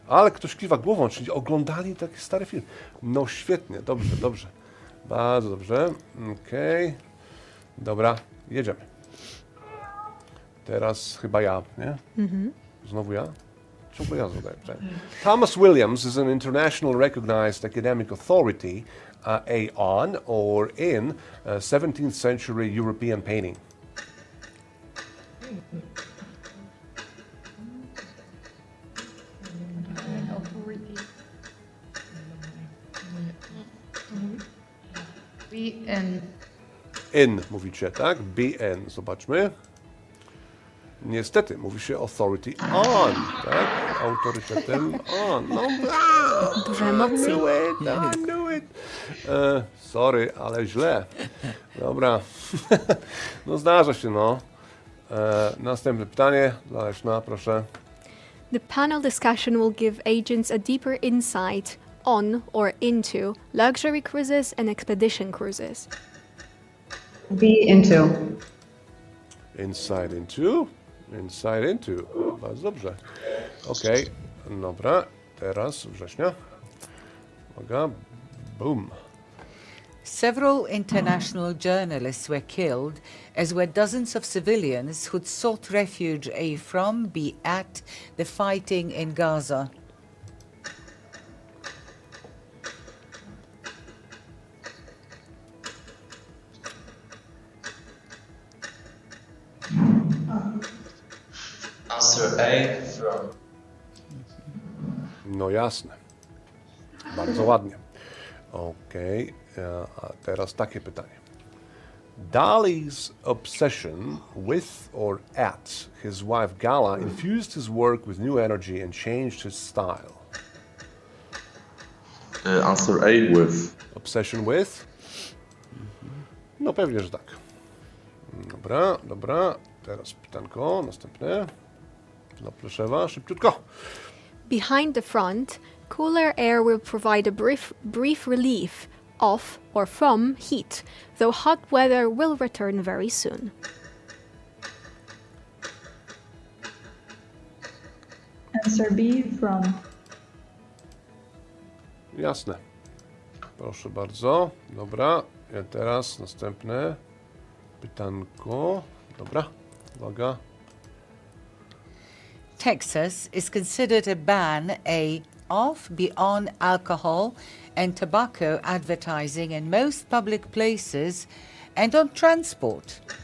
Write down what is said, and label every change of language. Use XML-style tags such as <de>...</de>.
<pl>Ale ktoś kiwa głową, czyli oglądali taki stary film. No świetnie, dobrze, dobrze. Bardzo dobrze. Okej. Dobra, jedziemy. Teraz chyba ja, nie? Znowu ja? Czemu ja zadaję pytanie?</pl> <en>Thomas Williams is an international recognized academic authority A on or in 17th century European painting. BN.</en> <pl>In mówicie, tak? BN. Zobaczmy. Niestety, mówi się authority on, tak? Autorytetem on. No, Duże emocje.</pl> <en>I knew it.</en> <pl>Sorry, ale źle. Dobra. No zdarza się, no. Następne pytanie dla Leszna, proszę.</pl> <en>The panel discussion will give agents a deeper insight on or into luxury cruises and expedition cruises. B into. Inside into. Inside into.</en> <pl>Bardzo dobrze. Okej, dobra. Teraz września. Uwaga. Boom.</pl> <en>Several international journalists were killed, as were dozens of civilians who'd sought refuge A from, B at, the fighting in Gaza. Answer A. From.</en> <pl>No jasne. Bardzo ładnie. Okej, a teraz takie pytanie.</pl> <en>Dali's obsession with or at his wife Gala infused his work with new energy and changed his style. Answer A, with. Obsession with?</en> <pl>No pewnie, że tak. Dobra, dobra. Teraz pytanko, następne. Dla Pleszewa, szybciutko.</pl> <en>Behind the front, cooler air will provide a brief relief of or from heat, though hot weather will return very soon. Answer B, from.</en> <pl>Jasne. Proszę bardzo. Dobra. I teraz następne pytanko. Dobra. Uwaga.</pl> <en>Texas is considered a ban A of, be on alcohol and tobacco advertising in most public places and on transport.</en>